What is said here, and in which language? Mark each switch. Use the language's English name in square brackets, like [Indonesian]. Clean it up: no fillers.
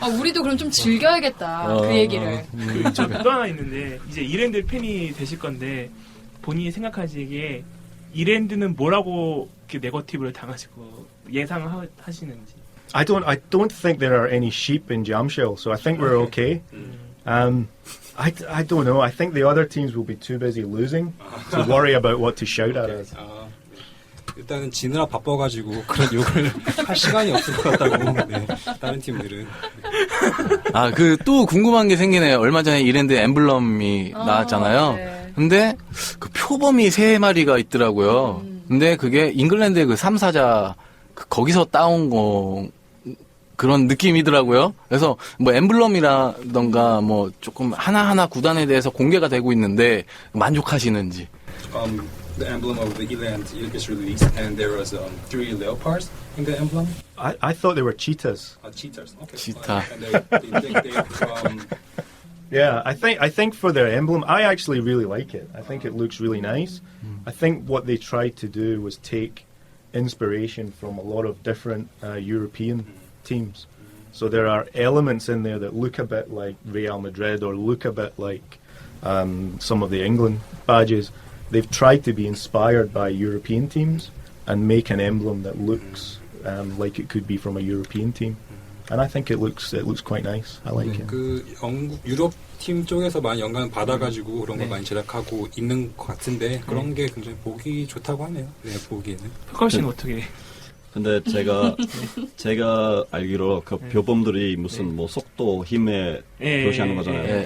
[Korean] 우리도 그럼 좀 즐겨야겠다. 그 얘기를. 또 하나 있는데 이제 이랜드 팬이 되실 건데 본인이 생각하시기에 이랜드는 뭐라고 이렇게 네거티브를 당하시고 예상하시는지. [English] I don't think there are any sheep in Jamshel, so I think we're okay. I don't know. I think the other teams will be too busy losing to worry about what to shout at us. [Korean] 일단은 지느라 바빠가지고 그런 욕을 할 시간이 없을 것 같다고. 다른 팀들은. 또 궁금한 게 생기네요. 얼마 전에 이랜드 엠블럼이 나왔잖아요. 네. 근데 그 표범이 3마리가 있더라고요. 근데 그게 잉글랜드의 그 3사자 거기서 따온 거 그런 느낌이더라고요. 그래서 뭐 엠블럼이라던가 뭐 조금 하나하나 구단에 대해서 공개가 되고 있는데 만족하시는지. [English] The emblem of the Eland is released, and there was 3 leopards in the emblem. I thought they were cheetahs. Cheetahs. Okay. Cheetah. And they're from. Yeah, I think for their emblem, I actually really like it. I think it looks really nice. I think what they tried to do was take inspiration from a lot of different European teams. So there are elements in there that look a bit like Real Madrid or look a bit like some of the England badges. They've tried to be inspired by European teams and make an emblem that looks like it could be from a European team. And I think it looks quite nice. I like it. [Korean] 그 유럽 팀 쪽에서 많이 영감을 받아가지고 그런 걸 많이 제작하고 있는 것 같은데 그런 게 굉장히 보기 좋다고 하네요. 보기에는. 펄 씨는 어떻게? 근데 제가 알기로 그 표범들이 무슨 뭐 속도 힘에 표시하는 거잖아요.